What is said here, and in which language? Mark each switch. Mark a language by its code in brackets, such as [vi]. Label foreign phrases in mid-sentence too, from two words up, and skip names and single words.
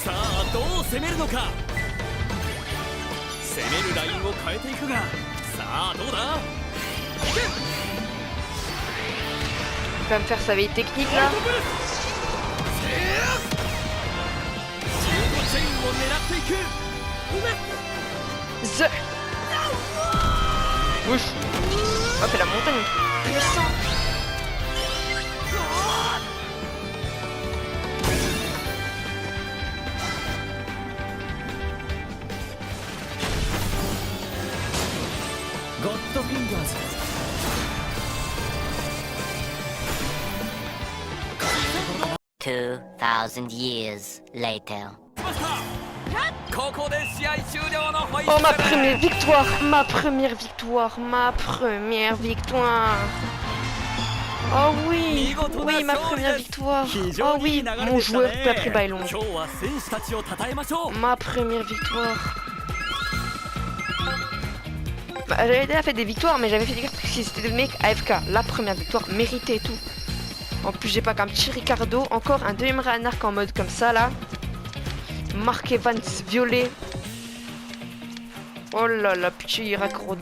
[ja] さあ、どう攻めるのか。攻めるラインを変えていくが、さあ、どうだ。いけ。 [fr] Il va me faire sa veille technique là. [ja] シュートチェインを狙っていく。 The. [fr] Wesh. Oh, fait la montagne puissant. God Fingers. [en] 2,000 years later. [ja] ここで試合終了のホイッ [fr] Oh, ma [ja] スル。 [fr] première victoire. Ma première victoire. Ma première victoire. Oh oui. Oui, ma première victoire. Oh oui, mon joueur qui a pris baillon. [ja] 今日は選手たちを称えましょう。 [fr] Ma première victoire. Bah, j'avais déjà fait des victoires, mais j'avais fait des victoires parce que c'était des mecs AFK. La première victoire méritée et tout. En plus, j'ai pas qu'un petit Ricardo. Encore un deuxième Reinhardt en mode comme ça là. Mark Evans violet. Oh là là, petit Ricardo.